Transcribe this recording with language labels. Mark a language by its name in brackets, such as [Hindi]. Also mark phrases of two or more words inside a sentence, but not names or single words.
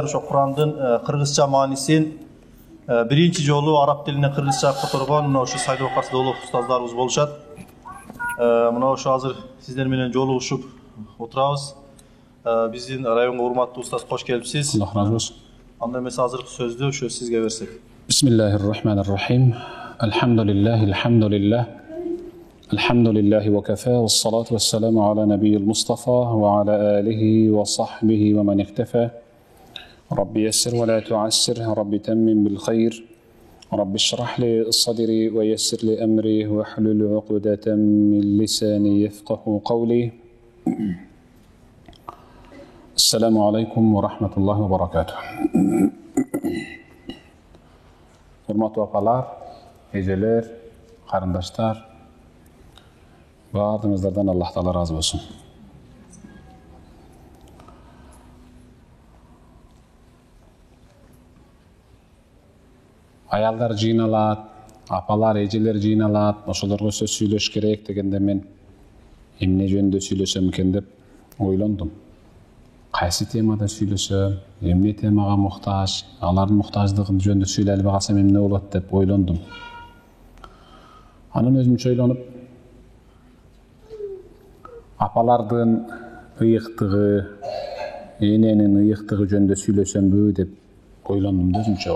[Kyrgyz] Ошо Курандын кыргызча маанисин биринчи жолу араб тилине кыргызча которгон ошо Сайдыбек Асдолов устаздарыбыз болушат. Мына ошо азыр сиздер менен жолугушуп отурабыз. Биздин районго урматтуу устаз кош келипсиз. Аллах разы болсун. Анда эмес азыркы сөздү ошо сизге берсек. [Arabic] بسم الله الرحمن الرحيم. الحمد لله. الحمد لله وكفى والصلاة والسلام على النبي المصطفى وعلى آله وصحبه ومن اقتفى. رب يسر ولا تعسر، رب تمم بالخير. رب اشرح لي صدري ويسر لي أمري واحلل عقدة من لساني يفقهوا قولي. السلام عليكم ورحمة الله وبركاته. [Kyrgyz] Урматтуу апалар, эжелер, карындаштар, бардыгыңыздардан Аллах Таала ыраазы болсун. Аялдар жыйналат, апалар, эжелер жыйналат, ошоларга сөз сүйлөш керек дегенде мен эмне жөнүндө сүйлөсөм экен деп ойлондум. Кайсы темада сүйлөсөм, эмне темага муктаж, алардын муктаждыгын жөнүндө сүйлөй албай калсам эмне болот деп ойлондум. Анан өзүмчө ойлонуп, апалардын ыйыктыгы, эненин ыйыктыгы жөнүндө сүйлөсөмбү деп ойлондум өзүмчө.